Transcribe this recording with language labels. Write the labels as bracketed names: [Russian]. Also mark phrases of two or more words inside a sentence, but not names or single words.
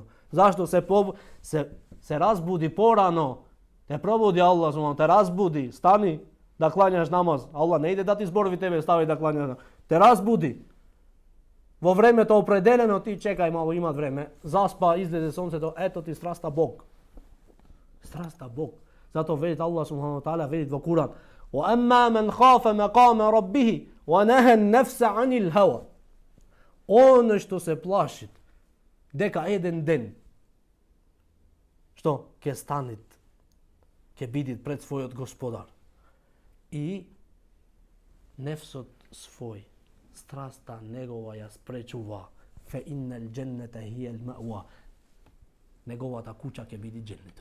[Macedonian] Зашто се разбуди порано, те пробуди Allah, те разбуди, стани да клањаш намаз. Allah не иде да ти зборови тебе, стави да клањаш. Те разбуди. Во времето определено ти чекај мало, имат време. Заспа, излезе сонцето, ето ти страста Бог. Страста Бог. Зато велит Allah [Arabic] سبحانه تعالى [Macedonian] велит во Куран: [Arabic] "وأما من خاف مقام ربه ونهى النفس عن الهوى." [Macedonian] Он што се плаши дека еден ден што ќе станет, ќе биде пред својот Господар и нефсот свој, страста негова ја спречува, [Arabic] فإن الجنة هي المأوى, [Macedonian] неговата куќа ќе биде дженнетот.